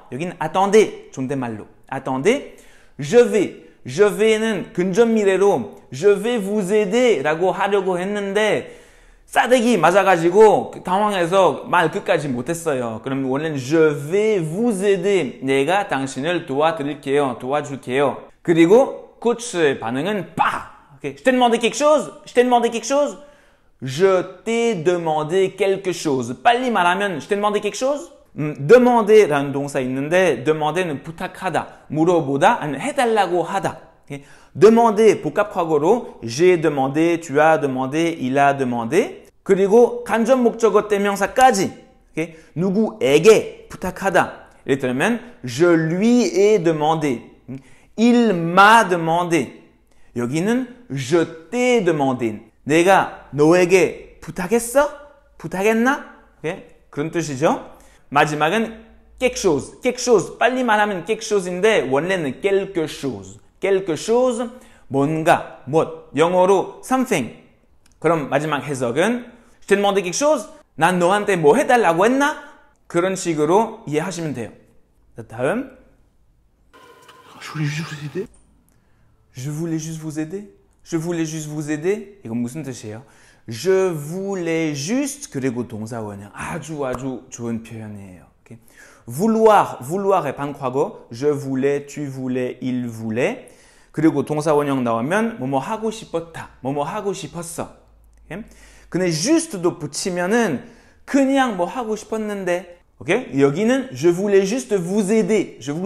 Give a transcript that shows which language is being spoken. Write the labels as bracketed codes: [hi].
[ko] 여기는 attendez, 존댓말로. attendez, je vais는 근접 미래로 [fr] je vais vous aider [ko] 라고 하려고 했는데 싸대기 맞아가지고 당황해서 말 끝까지 못했어요. 그럼 원래는 [fr] je vais vous aider, [ko] 내가 당신을 도와줄게요. 그리고 코치의 반응은 okay. [fr] Je t'ai demandé quelque chose? Je t'ai demandé quelque chose. [ko] 빨리 말하면 [fr] je t'ai demandé quelque chose? [ko] demander라는 동사 있는데 demander는 부탁하다, 물어보다, 아니면 해달라고 하다. [en] Okay? [fr] demander [ko] 복합과거로 [fr] j'ai demandé, tu as demandé, il a demandé. [ko] 그리고 간접 목적어 대명사까지 [en] okay? [ko] 누구에게 부탁하다. 예를 들면 [fr] je lui ai demandé, il m'a demandé. [ko] 여기는 [fr] je t'ai demandé. [ko] 내가 너에게 부탁했나? [en] okay? [ko] 그런 뜻이죠. 마지막은 quelque chose. 빨리 말하면 quelque chose인데 원래는 quelque chose. 뭔가, 영어로 something. 그럼 마지막 해석은 [fr] je t'ai demandé quelque chose? [ko] 난 너한테 뭐 해달라고 했나? 그런 식으로 이해하시면 돼요. 자, 다음. [fr] Je voulais juste vous aider. Je voulais juste vous aider. [ko] 이건 무슨 뜻이에요? [fr] Je voulais juste [ko] 그리고 동사 원형 아주 좋은 표현이에요. [en] Okay? [fr] vouloir의 반과거 je voulais, tu voulais, il voulait. [ko] 그리고 동사 원형 나오면 뭐뭐 하고 싶었다, 뭐뭐 하고 싶었어. [en] Okay? [ko] 근데 juste도 붙이면은 그냥 뭐 하고 싶었는데. [en] Okay? [ko] 여기는 [fr] je voulais juste vous aider.